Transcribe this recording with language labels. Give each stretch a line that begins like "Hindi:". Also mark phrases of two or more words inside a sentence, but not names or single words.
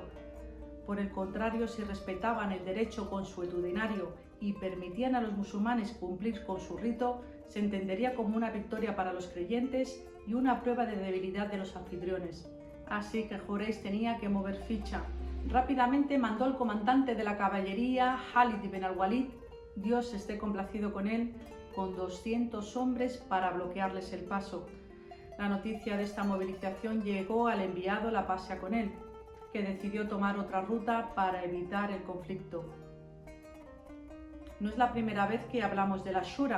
Spanish: Por el contrario, si respetaban el derecho consuetudinario y permitían a los musulmanes cumplir con su rito, se entendería como una victoria para los creyentes y una prueba de debilidad de los anfitriones. Así que Quraysh tenía que mover ficha. Rápidamente mandó al comandante de la caballería, Khalid ibn al-Walid, Dios esté complacido con él, con 200 hombres para bloquearles el paso. La noticia de esta movilización llegó al enviado, la paz sea con él, que decidió tomar otra ruta para evitar el conflicto. No es la primera vez que hablamos de la Shura.